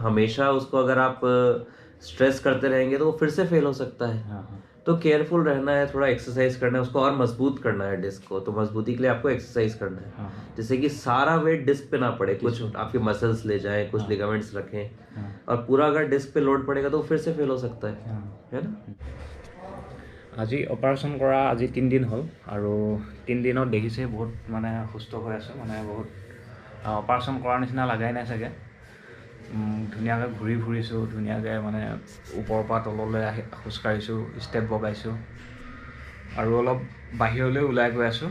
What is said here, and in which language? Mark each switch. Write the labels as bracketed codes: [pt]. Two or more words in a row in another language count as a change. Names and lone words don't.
[hi] हमेशा उसको अगर आप स्ट्रेस करते रहेंगे तो वो फिर से फेल हो सकता है। हाँ। हाँ। तो केयरफुल रहना है, थोड़ा एक्सरसाइज करना है, उसको और मजबूत करना है डिस्क को। तो मजबूती के लिए आपको एक्सरसाइज करना है, हाँ। जिससे कि सारा वेट डिस्क पे ना पड़े, कुछ आपके मसल्स ले जाएं, कुछ लिगामेंट्स रखें, हाँ। और पूरा अगर डिस्क पे लोड पड़ेगा तो फिर से फेल हो सकता है हाँ। ना। [as] আজি অপাৰেশ্যন কৰা আজি 3 দিন হ'ল আৰু 3 দিনত দেখিছে বহুত মানে সুস্থ হৈ আছোঁ, মানে বহুত অপাৰেশ্যন কৰাৰ নিচিনা লাগাই নাই চাগে। ধুনীয়াকৈ ঘূৰি ফুৰিছোঁ, ধুনীয়াকৈ মানে ওপৰৰ পৰা তললৈ আহি খোজকাঢ়িছোঁ, ষ্টেপ বগাইছোঁ আৰু অলপ বাহিৰলৈ ওলাই গৈ আছোঁ।